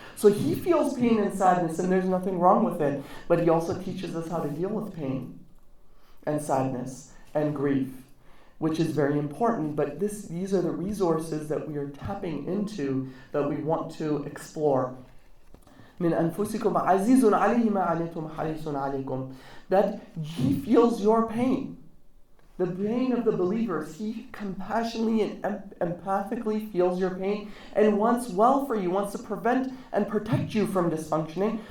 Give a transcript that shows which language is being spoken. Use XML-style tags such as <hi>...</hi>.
<en>So he feels pain and sadness, and there's nothing wrong with it, but he also teaches us how to deal with pain and sadness and grief, which is very important. But these are the resources that we are tapping into, that we want to explore.</en> <ar>من أنفسكم عزيز عليه ما عنتم حريص عليكم.</ar> <en>That he feels your pain, the pain of the believers. He compassionately and empathically feels your pain and wants well for you, wants to prevent and protect you from dysfunctioning.</en>